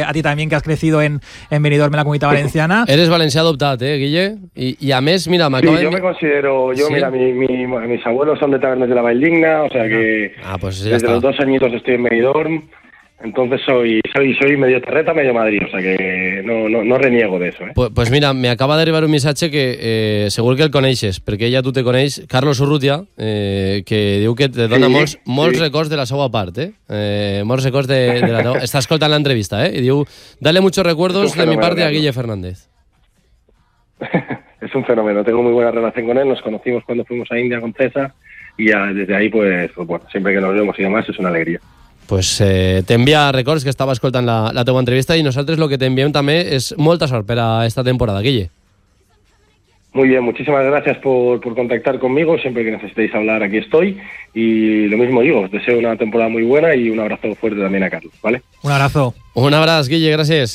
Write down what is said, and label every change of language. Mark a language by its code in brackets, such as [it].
[es] A ti también, que has crecido en Benidorm, en la Comunidad Valenciana. Eres valencià adoptat, Guille. Y a més, mira, me acabo... Sí, mira, mis abuelos son de Tabernes de la Valldigna, o sea que pues desde los 2 añitos estoy en Benidorm, entonces soy medio terreta, medio Madrid, o sea que no reniego de eso. [ca] Pues mira, me acaba de arribar un missatge que segur que el coneixes, perquè ja tu te coneix, Carlos Urrutia, que diu que te dona molts records de la seva part, molts records de la teva... Està escoltant l'entrevista, i diu, [es] dale muchos recuerdos de mi part [ca] a Guille Fernández. [es] Es un fenómeno, tengo muy buena relación con él, nos conocimos cuando fuimos a India con César, y ya desde ahí, pues bueno, siempre que nos vemos y demás, es una alegría. [ca] Pues t'envia records que estava escoltant la teua entrevista i nosaltres el que t'enviem també és molta sort per a esta temporada, Guille. [es] Muy bien, muchísimas gracias por contactar conmigo. Siempre que necesitéis hablar, aquí estoy. Y lo mismo digo, os deseo una temporada muy buena y un abrazo fuerte también a Carlos, ¿vale? Un abrazo. Un abrazo, Guille, gracias.